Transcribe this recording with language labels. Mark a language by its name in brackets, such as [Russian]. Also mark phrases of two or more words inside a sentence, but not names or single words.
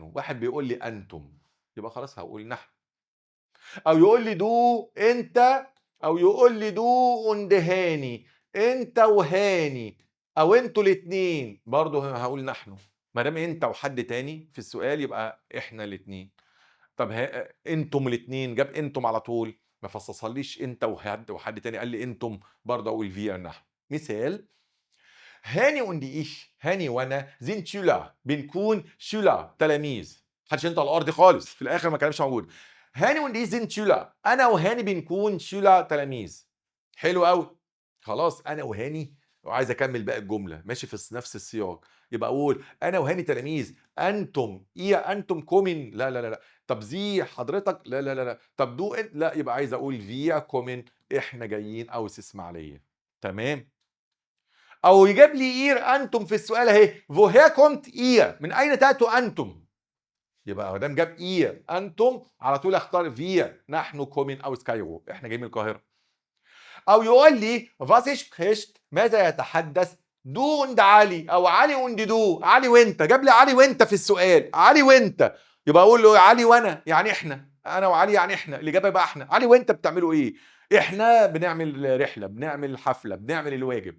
[Arabic] واحد بيقول لي انتم يبقى خلاص هقول نحن، او يقول لي دو انت، او يقول لي دو اندهاني انت وهاني، او انتوا الاثنين برضه هقول نحن. ما دام انت وحد تاني في السؤال يبقى احنا الاثنين. طب انتم الاثنين جاب انتم على طول، ما فصصليش انت وحد تاني قال لي انتم برضه اقول في نحن. [German] مثال، هاني und ich، [Arabic] هاني وانا [German] sind Schüler [Arabic] بنكون شولا تلاميذ، محدش ينطق الارض خالص في الاخر، ما كلامش موجود. [German] هاني und ich sind Schüler، [Arabic] انا وهاني بنكون شولا تلاميذ. حلو قوي. خلاص انا وهاني، وعايز اكمل باقي الجمله ماشي في نفس السياق، يبقى اقول انا وهاني تلاميذ، انتم ايه انتم كومن، لا لا لا لا. طب زي حضرتك، لا لا لا لا. طب دو لا، يبقى عايز اقول [German] wir kommen, [Arabic] احنا جايين او اسماعيليه. تمام. او يجيب لي اير انتم في السؤال اهي، [German] woher kommt ihr، [Arabic] من اين تاتوا انتم، يبقى ما دام جاب اير انتم على طول اختار فيا نحن كومين او سكايرو، احنا جايين من القاهره. او يقول لي [German] was spricht، [Arabic] ماذا يتحدث دو und علي، او علي und دو، علي وانت، جاب لي علي وانت في السؤال، علي وانت، يبقى اقول له علي وانا يعني احنا، انا وعلي يعني احنا، الاجابه يبقى احنا. علي وانت بتعملوا ايه؟ احنا بنعمل رحله، بنعمل حفله، بنعمل الواجب.